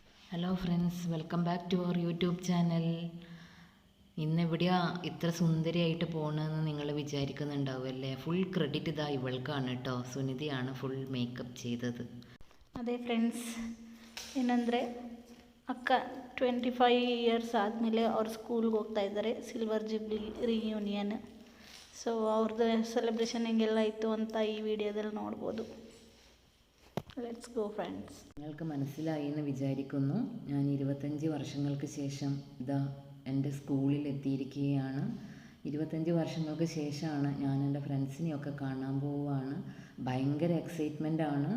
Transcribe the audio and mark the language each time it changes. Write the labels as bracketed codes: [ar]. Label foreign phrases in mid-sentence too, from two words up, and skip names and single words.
[en] Hello friends, welcome back to our YouTube channel. [ml] ഇന്നെവിടെയാ ഇത്ര സുന്ദരിയായിട്ട് പോകണമെന്ന് നിങ്ങൾ വിചാരിക്കുന്നുണ്ടാവുമല്ലേ? [en] full credit [ml] ഇതാ ഇവൾക്കാണ് കേട്ടോ. സുനിധിയാണ് [en] full makeup [ml] ചെയ്തത്. [kn] ಅದೇ ಫ್ರೆಂಡ್ಸ್, ಏನಂದರೆ ಅಕ್ಕ 25 ಇಯರ್ಸ್ ಆದಮೇಲೆ ಅವ್ರ ಸ್ಕೂಲ್ಗೆ ಹೋಗ್ತಾ ಇದ್ದಾರೆ, [en] silver jubilee reunion. [kn] ಸೊ ಅವ್ರದ್ದು ಸೆಲೆಬ್ರೇಷನ್ ಹೆಂಗೆಲ್ಲ ಇತ್ತು ಅಂತ ಈ ವಿಡಿಯೋದಲ್ಲಿ ನೋಡ್ಬೋದು. [en] let's go friends. [ml] നിങ്ങൾക്ക് മനസ്സിലായി എന്ന് വിചാരിക്കുന്നു. ഞാൻ 25 വർഷങ്ങൾക്ക് ശേഷം ഇതാ എൻ്റെ സ്കൂളിൽ എത്തിയിരിക്കുകയാണ്. 25 വർഷങ്ങൾക്ക് ശേഷമാണ് ഞാൻ എൻ്റെ ഫ്രണ്ട്സിനെയൊക്കെ കാണാൻ പോവുകയാണ്. ഭയങ്കര എക്സൈറ്റ്മെൻ്റ് ആണ്.